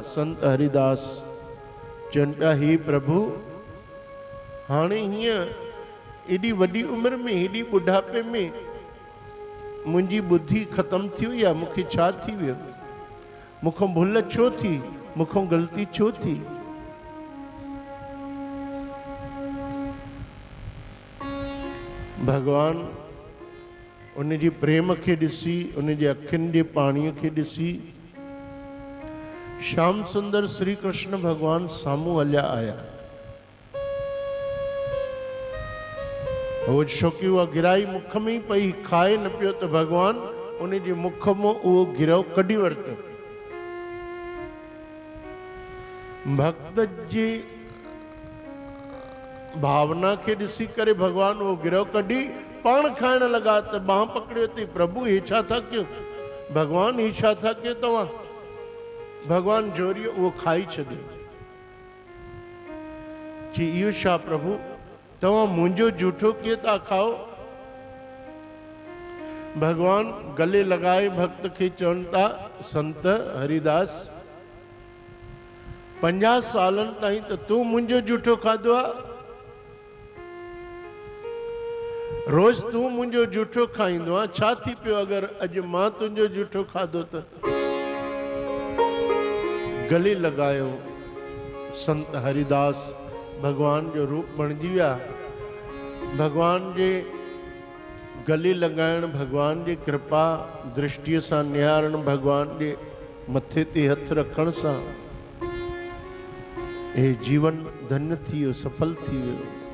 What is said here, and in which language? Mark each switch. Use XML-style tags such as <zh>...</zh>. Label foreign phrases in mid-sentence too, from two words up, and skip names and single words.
<sd>संत हरिदास चवनि पिया, ही प्रभु हाणे हीअं एॾी वॾी उमिरि में, हेॾी ॿुढापे में मुंहिंजी ॿुधी ख़तमु थी वई आहे, मूंखे छा थी वियो, मूंखां भुल छो थी, मूंखां ग़लती छो थी। भगवान उन जी प्रेम खे ॾिसी, उन जे अखियुनि जे पाणीअ खे ॾिसी श्याम सुंदर श्री कृष्ण भगवान साम्हूं हलिया आया। वो छोकी उहा गिराई मुख में ही पई, खाए न पियो, त भगवान उन जे मुख मां उहो गिरहो कढी वरितो। भक्त जी भावना के ॾिसी करे भगवान वो गिरहो कढी पाण खाइण लगा, त बाह पकड़ियो थी, प्रभु हे छा था कयो, भगवान हे छा था कयो तव्हां। भगवान जोरियो वो खाई छॾियो। जी इहो छा प्रभु, तव्हां मुंहिंजो जूठो कीअं था खाओ। भगवान गले लगाए भक्त के चवनि था, संत हरिदास 50 सालनि ताईं त तूं मुंहिंजो जूठो खाधो आहे, रोज तूं मुंहिंजो जूठो खाईंदो आहे, छा थी पियो अगरि अॼु मां तुंहिंजो जूठो खाधो त। गले लगायो संत हरिदास भगवान जो रूप बणिजी विया। भगवान जे गले लगाइण, भगवान जी कृपा दृष्टिअ सां निहारण, भगवान जे मथे ते हथ रखण सां हे जीवन धन्य थी वियो, सफल थी वियो।</sd>